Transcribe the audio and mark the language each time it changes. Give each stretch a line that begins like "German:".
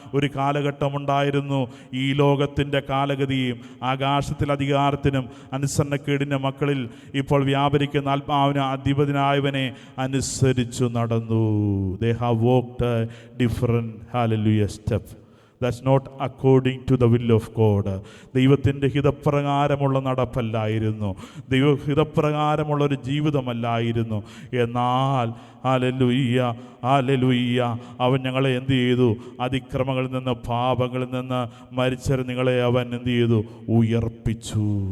Malayalam: ഒരു കാലഘട്ടമുണ്ടായിരുന്നു, ഈ ലോകത്തിൻ്റെ കാലഗതിയും ആകാശത്തിൽ അധികാരത്തിനും അനുസരണക്കേടിൻ്റെ മക്കളിൽ ഇപ്പോൾ വ്യാപരിക്കുന്ന ആത്മാവിന് അധിപതിനായവനെ അനുസരിച്ചു നടന്നു.
English: They have walked a different hallelujah step. That's not according to the will of God.
Malayalam: ദൈവത്തിൻ്റെ ഹിതപ്രകാരമുള്ള നടപ്പല്ലായിരുന്നു, ദൈവഹിതപ്രകാരമുള്ളൊരു ജീവിതമല്ലായിരുന്നു. എന്നാൽ ഹല്ലേലൂയ ഹല്ലേലൂയ അവൻ ഞങ്ങളെ എന്ത് ചെയ്തു? അതിക്രമങ്ങളിൽ നിന്ന്, പാപങ്ങളിൽ നിന്ന് മരിച്ചവരെ നിങ്ങളെ അവൻ എന്ത് ചെയ്തു? ഉയർപ്പിച്ചു.